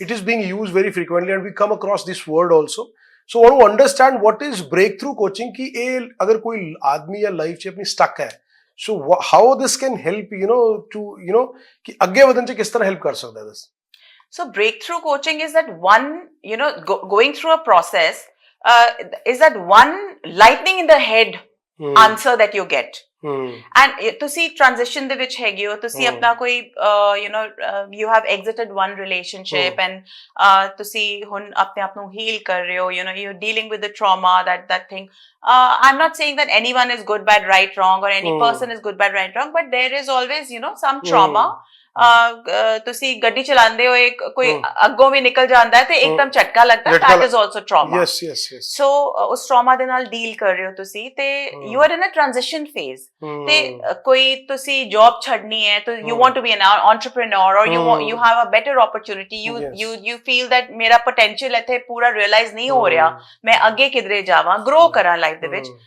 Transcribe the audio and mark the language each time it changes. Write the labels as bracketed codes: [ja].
[en] It is being used very frequently and we come across this word also. So, I want to understand what is breakthrough coaching, [pa] ki agar koi aadmi ya life che apni stuck hai. [en] So, how this can help, to, [pa] ki agge vadhan che kis tarah help kar sakta hai this? [en] So breakthrough coaching is that one, going through a process, is that one lightning in the head answer that you get. And [pa] ਤੁਸੀਂ transition ਦੇ ਵਿੱਚ ਹੈਗੇ ਹੋ, ਤੁਸੀਂ ਆਪਣਾ ਕੋਈ [en] you have exited one relationship and [pa] ਤੁਸੀਂ ਹੁਣ ਆਪਣੇ ਆਪ ਨੂੰ heal ਕਰ ਰਹੇ ਹੋ, [en] you're dealing with the trauma, that thing. I'm not saying that anyone is good, bad, right, wrong, or any person is good, bad, right, wrong, but there is always, some trauma. [pa] ਤੁਸੀਂ ਗੱਡੀ ਚਲਾਉਂਦੇ ਹੋ, ਇੱਕ ਕੋਈ ਅੱਗੋਂ ਵੀ ਨਿਕਲ ਜਾਂਦਾ ਹੈ ਤੇ ਇੱਕਦਮ ਝਟਕਾ ਲੱਗਦਾ ਹੈ, [en] that is also trauma. Yes. [pa] So ਉਸ trauma ਦੇ ਨਾਲ ਡੀਲ ਕਰ ਰਹੇ ਹੋ ਤੁਸੀਂ ਤੇ [en] you are in a transition phase. [pa] ਤੇ ਕੋਈ ਤੁਸੀਂ job ਛੱਡਣੀ ਹੈ ਤਾਂ [en] you want to be an entrepreneur or you have a better opportunity, you feel that [pa] ਮੇਰਾ potential ਇੱਥੇ ਪੂਰਾ realize ਨਹੀਂ ਹੋ ਰਿਹਾ, ਮੈਂ ਅੱਗੇ ਕਿਧਰੇ ਜਾਵਾਂ, grow ਕਰਾਂ ਲਾਈਫ ਦੇ ਵਿੱਚ।